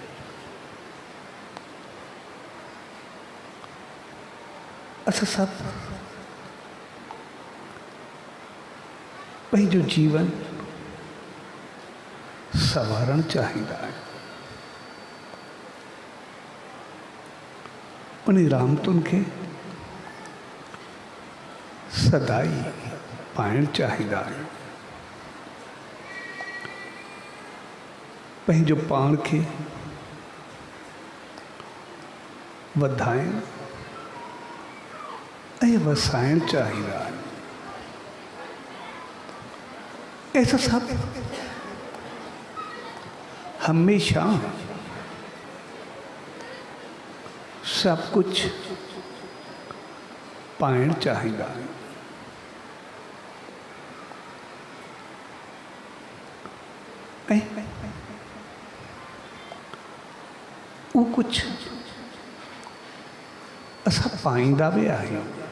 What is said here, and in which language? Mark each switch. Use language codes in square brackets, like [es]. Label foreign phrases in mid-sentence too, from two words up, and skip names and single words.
[sd] असां सभु पंहिंजो जीवन संवारणु चाहींदा आहियूं, उन रहमतुनि खे सदाई पाइणु चाहींदा आहियूं। पंहिंजो पाण खे वधाइणु ऐं वसाइणु चाहींदा आहियूं। [hi] ऐसा सब हमेशा सब कुछ [sd] पाइणु चाहींदा आहियूं। ऐं [hi] वो कुछ [sd] असां पाईंदा भी आहियूं।